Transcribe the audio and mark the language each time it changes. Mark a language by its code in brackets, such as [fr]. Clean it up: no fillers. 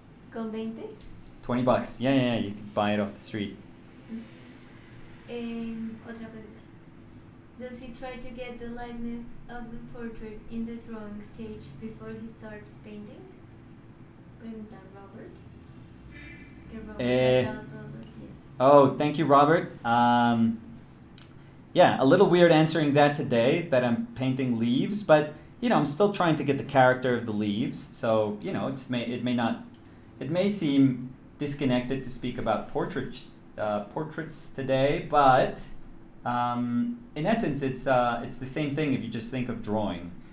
[es] Con 20? [en] $20. Yeah, you could buy it off the street. [es] Otra pregunta. [en] Does he try to get the likeness of the portrait in the drawing stage before he starts painting? [es] Pregunta Robert. Que Robert ha estado todos los días. [en] Oh, thank you, Robert. Yeah, a little weird answering that today, that I'm painting leaves, but, I'm still trying to get the character of the leaves, so, it may seem disconnected to speak about portraits today, but in essence, it's the same thing if you just think of drawing.